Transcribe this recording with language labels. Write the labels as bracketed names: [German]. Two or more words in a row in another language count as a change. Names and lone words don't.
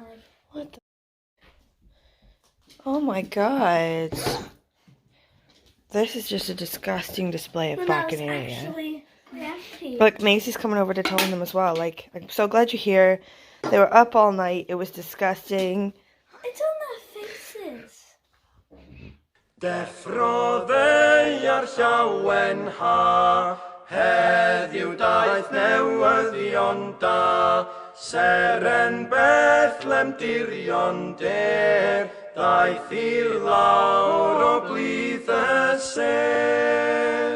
[English] What the? Oh my god. This is just a disgusting display of bacchanalia. Actually empty. Look, Macy's coming over to tell them as well. Like, I'm so glad you're here. They were up all night. It was disgusting. It's on their faces. [Welsh] Deffroddau ar llawen ha, heddiw daeth newyddion da, seren Bethlem dirion der, daeth i'r lawr o blith y ser.